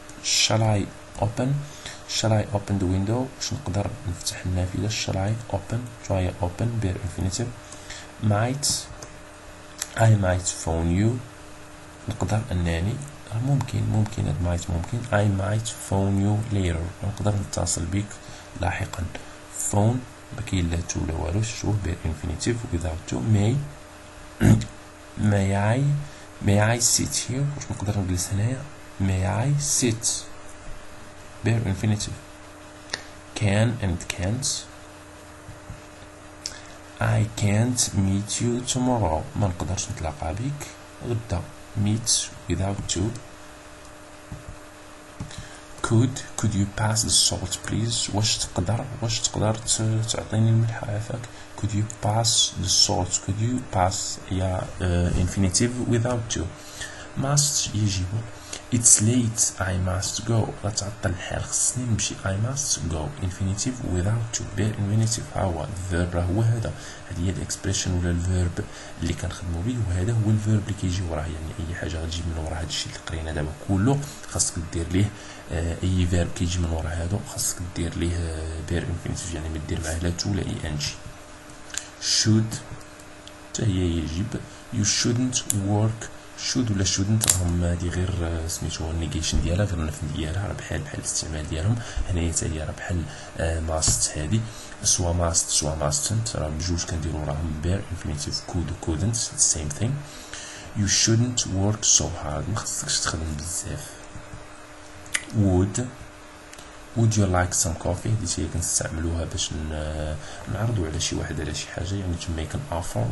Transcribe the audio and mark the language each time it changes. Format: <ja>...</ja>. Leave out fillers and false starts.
<en>shall I open the window</en> <ar>باش نقدر نفتح النافذة.</ar> <en>shall I open شوية open bare infinitive. I might phone you نقدر أنني ممكن هاد might ممكن. I might phone you later</en> <ar>نقدر نتصل بك لاحقا. phone مكاين لا تو لا والو.</ar> <en>شوف bare infinitive without to. may I sit here</en> <ar>واش نقدر نجلس هنايا.</ar> <en>may I sit bare infinitive. can and can't I can't meet you tomorrow.</en> <ar>ما نقدرش نتلاقى بك غدا.</ar> <en>meet without to. could you pass the salt please.</en> <ar>واش تقدر تعطيني الملح عافاك.</ar> <en>could you pass the salt. could you pass هي infinitive without to. must يجب. it's late I must go.</en> <ar>راه تعطل الحال خصني نمشي.</ar> <en>I must go infinitive without to.</en> <ar>bare infinitive ها هو الفيرب راه هو هذا. هذه هي الاكسبريشن ولا الفيرب اللي كنخدموا به وهذا هو الفيرب اللي كيجي وراه. يعني اي حاجه غتجي من ورا هذا الشيء اللي قرينا دابا كله خاصك دير ليه اي فيرب كيجي من ورا هادو خاصك دير ليه bare infinitive يعني ما دير معاه لا تو لا ing. should حتى هي يجب.</ar> <en>you shouldn't work.</en> <ar>should ولا shouldn't راهم هادي غير سميتو النيجيشن ديالها غير النفي ديالها راه بحال الاستعمال ديالهم. هنايا حتى هي راه بحال must هادي سوا must سوا mustn't راه بجوج كنديرو راهم bare infinitive.</ar> <en>could و couldn't the same thing. you shouldn't work so hard.</en> <ar>ما خصكش تخدم بزاف.</ar> <en>would you like some coffee.</en> <ar>هادي هي كنستعملوها باش نعرضوا على شي واحد على شي حاجه يعني</ar> <en>to make an offer.</en>